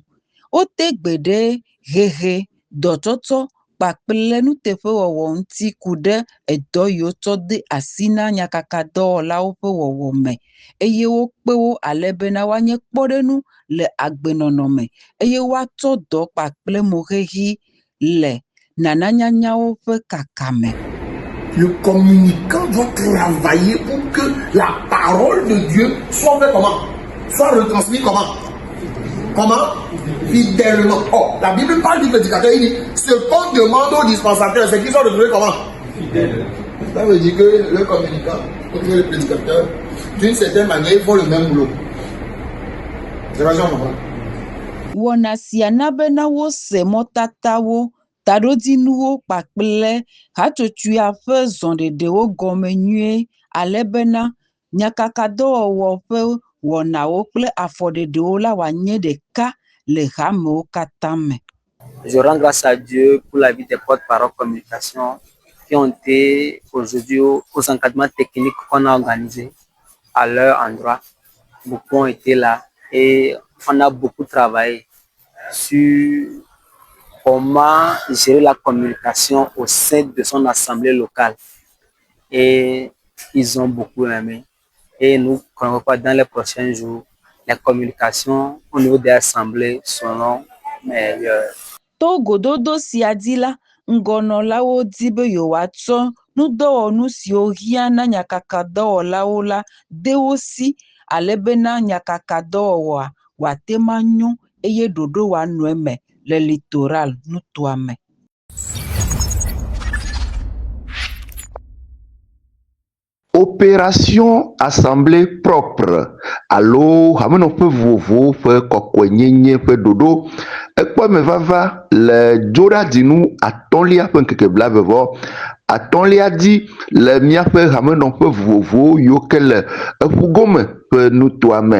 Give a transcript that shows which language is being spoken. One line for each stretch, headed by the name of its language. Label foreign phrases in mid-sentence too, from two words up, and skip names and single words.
Ewe: Wote gbe ɖe hehe, dɔtsɔtsɔ kpakple nuteƒewɔwɔ ŋuti ku ɖe edɔ yiwo tsɔ de asi na nyakakadɔwɔlawo ƒe wɔwɔ me eye wokpe wo ale bena woanye kpɔɖenu le agbenɔnɔ me eye woatsɔ dɔ kpakple moxexe le nananyanyawo ƒe kaka me.
French: Le communicant doit travailler pour que la parole de Dieu soit fait comment? Soit retransmise comment? Comment? Fidèlement. Oh, la Bible parle du prédicateur, il dit ce qu'on demande au dispensateur, c'est qu'ils sont retrouvés comment? Fidèles. Ça veut dire que le communicant, le prédicateur, d'une certaine manière, ils font le même boulot. C'est pas ça, non?
Ewe: Wɔna sia na bena wose mɔtatawo, taɖodzinuwo kpakple hatsotsoea ƒe zɔɖeɖewo gɔme nyuie ale bena nyakakadɔwɔwɔ ƒe wɔnawo kple afɔɖeɖewo la wòanye ɖeka le hamewo katã me.
French: Je rends grâce à Dieu pour la vie des porte-parole communication qui ont été aujourd'hui aux encadrements techniques qu'on a organisés à leur endroit. Beaucoup ont été là et on a beaucoup travaillé sur comment gérer la communication au sein de son assemblée locale. Et ils ont beaucoup aimé. Et nous croyons que dans les prochains jours, les communications au niveau des assemblées seront meilleures.
Ewe: To gododo sia dzi la, ŋgɔnɔlawo di be yewoatsɔ nudɔwɔnu siwo hiã na nyakakadɔwɔlawo la de wo si ale bena nyakakadɔwɔwɔa wòate ma nyo eye ɖoɖo wòanɔ eme le Littoral nutoa me.
French: Opération assemblée propre
Ewe: alo hamenɔƒe vovovowo ƒe kɔkɔenyenye ƒe ɖoɖo ekpɔ me vava le dzoɖaɖinu atɔ̃lia ƒe ŋkeke blavevɔ atɔ̃lia dzi le míaƒe hamenɔƒe vovovowo yiwo ke le eƒugome ƒe nutoa me.